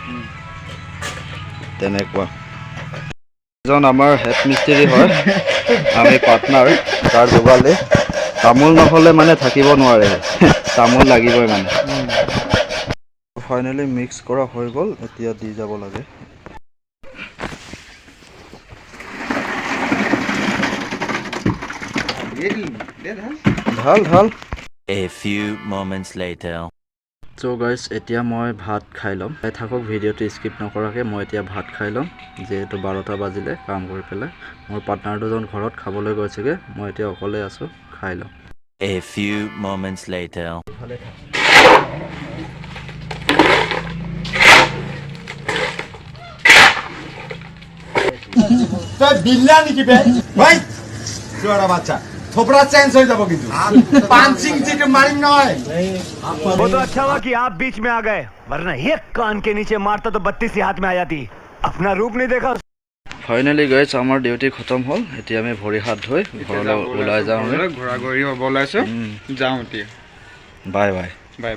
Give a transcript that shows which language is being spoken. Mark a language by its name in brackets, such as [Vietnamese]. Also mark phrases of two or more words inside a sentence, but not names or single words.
[Assamese] তেনেকুৱা এজন আমাৰ হেড মিস্ত্ৰী হয় আমি পাৰ্টনাৰ তাৰ যোগালে তামোল নহ'লে মানে থাকিব নোৱাৰে তামোল লাগিবই মানে [English] finally mix [Assamese] কৰা হৈ গ'ল এতিয়া দি যাব লাগে ঢাল [English] A few moments later. So guys [Assamese] এতিয়া মই ভাত খাই ল'ম থাকক ভিডিঅ'টো স্কিপ নকৰাকৈ মই এতিয়া ভাত খাই ল'ম যিহেতু 12টা বাজিলে কাম কৰি পেলাই মোৰ পাৰ্টনাৰ দুজন ঘৰত খাবলৈ গৈছেগৈ মই এতিয়া অকলে আছোঁ খাই ল'ম [English] A few moments later. বিল্লা নেকি বে ভাই চোরা বাচ্চা थोपड़ा चेंज हो जाबो किंतु पांचिंग चिक मारिंग नय [Hindi] वो तो अच्छा हुआ कि आप बीच में आ गए वरना एक कान के नीचे मारता तो 32 हाथ में आ जाती अपना रूप नहीं देखा [English] finally guys [Assamese] আমাৰ ডিউটি খতম হ'ল এতিয়া আমি ভৰি হাত ধুই ঘৰলৈ ওলাই যাওঁ ঘোৰা ঘৰি হ'ব ওলাইছো যাওঁ এতিয়া [English] bye bye বাই